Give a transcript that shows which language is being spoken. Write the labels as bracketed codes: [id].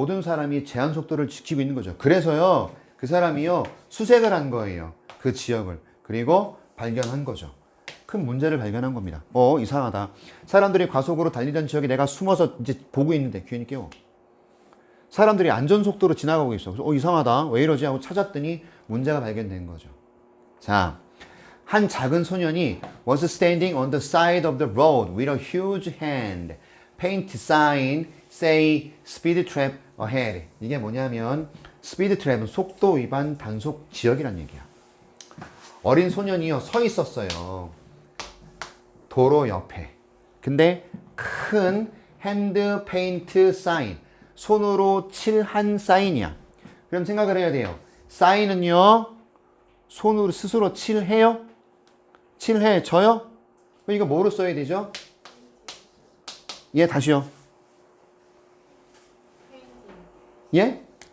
[ko] 모든 사람이 제한 속도를 지키고 있는 거죠. 그래서요, 그 사람이요, 수색을 한 거예요. 그 지역을. 그리고 발견한 거죠. 큰 문제를 발견한 겁니다. 이상하다. 사람들이 과속으로 달리던 지역에 내가 숨어서 이제 보고 있는데, 괜히 깨워. 사람들이 안전속도로 지나가고 있어. 그래서 이상하다. 왜 이러지? 하고 찾았더니 문제가 발견된 거죠. 자, 한 작은 소년이 [en] was standing on the side of the road with a huge hand. paint sign say speed trap ahead. [ko] 이게 뭐냐면 speed trap은 속도 위반 단속 지역이란 얘기야. 어린 소년이요 서 있었어요. 도로 옆에. 근데 큰 [en] hand paint sign. [ko] 손으로 칠한 사인이야. 그럼 생각을 해야 돼요. 사인은요, 손으로 스스로 칠해요? 칠해져요? 그럼 이거 뭐로 써야 되죠? 예, 다시요. 예?